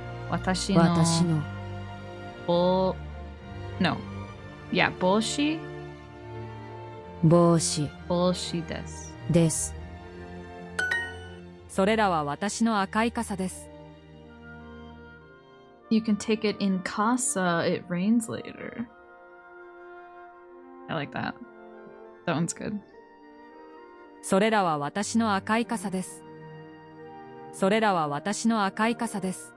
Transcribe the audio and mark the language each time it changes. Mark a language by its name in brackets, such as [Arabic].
[Japanese] 私の私の [English] No. Yeah, 帽子 [Japanese] 帽子です。です。それらは私の赤い傘です。 [English] You can take it in casa, it rains later. I like that. That one's good. [Japanese] それらは私の赤い傘です。それらは私の赤い傘です。